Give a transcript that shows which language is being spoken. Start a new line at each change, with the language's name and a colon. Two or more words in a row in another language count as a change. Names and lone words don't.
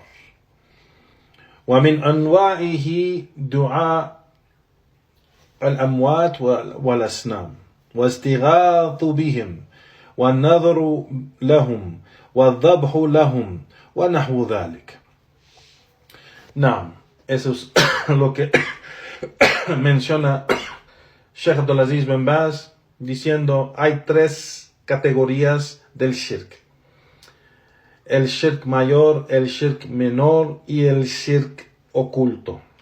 Arabic: ومن أنواعه دعاء الأموات والأصنام واستغاث بهم والنذر لهم والذبح لهم ونحو ذلك.
Spanish: No, eso es lo que menciona Sheikh Abdulaziz bin Baz, diciendo hay 3 categorías del shirk. El shirk mayor, el shirk menor y el shirk oculto.